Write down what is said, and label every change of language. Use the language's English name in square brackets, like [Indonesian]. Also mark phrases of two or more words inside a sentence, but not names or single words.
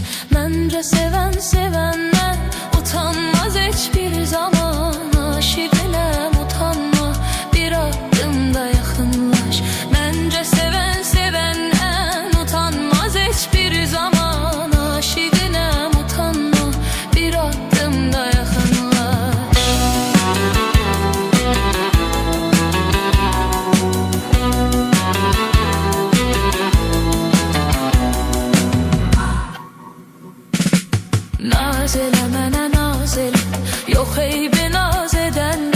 [Turkish] Bence seven sevenden utanmaz hiçbir zaman. Aşıkına utanma, bir adım da yakınlaş. Bence seven sevenden utanmaz hiçbir zaman. Aşıkına utanma, bir adım da yakınlaş. [Azerbaijani] Naz eləmənə naz elə, yox eybi naz edəndə.